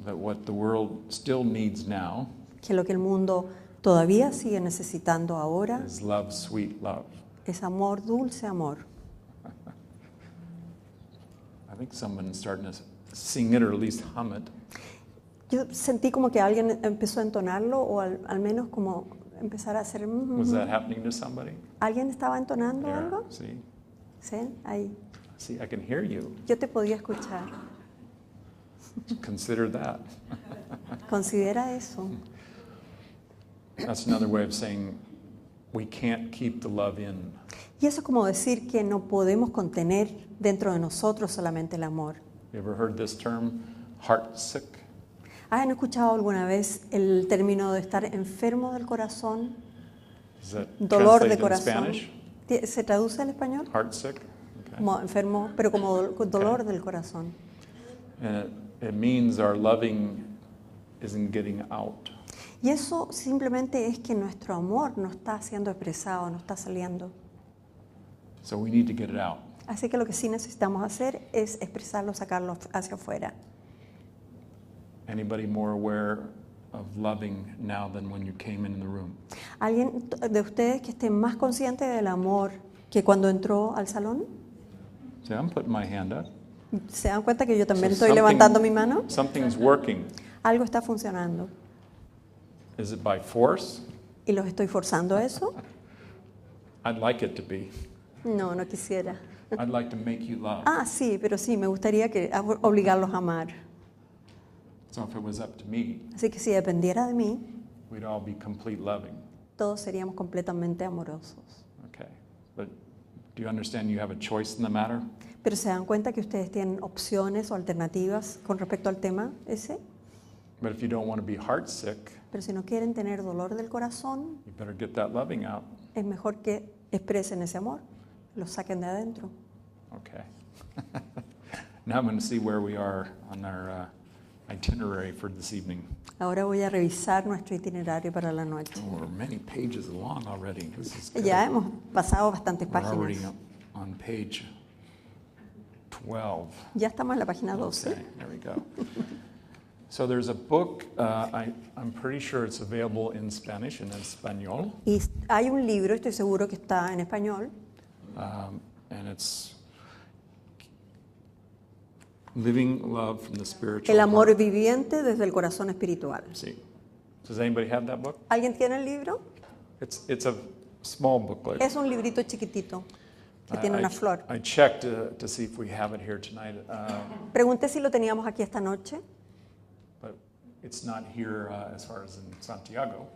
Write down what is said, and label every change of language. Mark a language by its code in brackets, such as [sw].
[en] That what the world still needs now [es] Que lo que el mundo todavía sigue necesitando ahora [en] is love, sweet love. [es] es amor, dulce amor. [en] I think someone's starting to sing it or at least hum it. [es] Yo sentí como que alguien empezó a entonarlo o al menos como empezar a hacer... [en] Was that happening to somebody? [es] ¿Alguien estaba entonando [en] There, [es] algo? [en] see? [es] Sí, ahí. [en] See, I can hear you. [es] Yo te podía escuchar. [en] Consider that. [es] Considera eso. [en] That's another way of saying we can't keep the love in. [es] Y eso es como decir que no podemos contener dentro de nosotros solamente el amor. [en] You ever heard this term, heart sick? [es] ¿Han escuchado alguna vez el término de estar enfermo del corazón? [en] Is that [es] Dolor de [en] translated in [es] corazón. [en] Spanish? [es] ¿Se traduce al español? [en] Heart sick? Okay. [es] Como enfermo, pero como dolor del corazón. [en] And it means our loving isn't getting out. [es] Y eso simplemente es que nuestro amor no está siendo expresado, no está saliendo. [en] So we need to get it out. [es] Así que lo que sí necesitamos hacer es expresarlo, sacarlo hacia afuera. [en] Anybody more aware of loving now than when you came in the room? [es] ¿Alguien de ustedes que esté más consciente del amor que cuando entró al salón? [en] See, I'm putting my hand up. [es] ¿Se dan cuenta que yo también [en] So [es] estoy levantando mi mano? [en] something's working. [es] Algo está funcionando. [en] Is it by force? [es] ¿Y los estoy forzando a eso? [en] I'd like it to be. [es] No, no quisiera. [en] I'd like to make you love. [es] Ah, sí, pero sí, me gustaría obligarlos a amar. [en] So if it was up to me, [es] Así que si dependiera de mí, [en] we'd all be complete loving. [es] todos seríamos completamente amorosos. [en] Okay. But do you understand you have a choice in the matter? [es] Pero ¿se dan cuenta que ustedes tienen opciones o alternativas con respecto al tema ese? [en] But if you don't want to be heart sick, [es] Pero si no quieren tener dolor del corazón, [en] you better get that loving out. [es] es mejor que expresen ese amor, lo saquen de adentro. [en] Okay. Now I'm going to see where we are on our itinerary for this evening. [es] Ahora voy a revisar nuestro itinerario para la noche. [en] Oh, we're many pages along already. This is good. [es] Ya hemos pasado bastantes [en] We're already [es] páginas. [en] on page 12. [es] Ya estamos en la página 12. [en] Okay, there we go. So there's a book, I'm pretty sure it's available in Spanish and in Espanol, [es] Y hay un libro, estoy seguro que está en español, [en] and it's Living Love from the Spiritual [es] El amor [en] Heart. [es] viviente desde el corazón espiritual. [en] See. Does anybody have that book? [es] ¿Alguien tiene el libro? [en] It's a small booklet. [es] Es un librito chiquitito que tiene una flor. [en] I checked to see if we have it here tonight, [es] Pregunté si lo teníamos aquí esta noche. [en] but it's not here as far as in Santiago,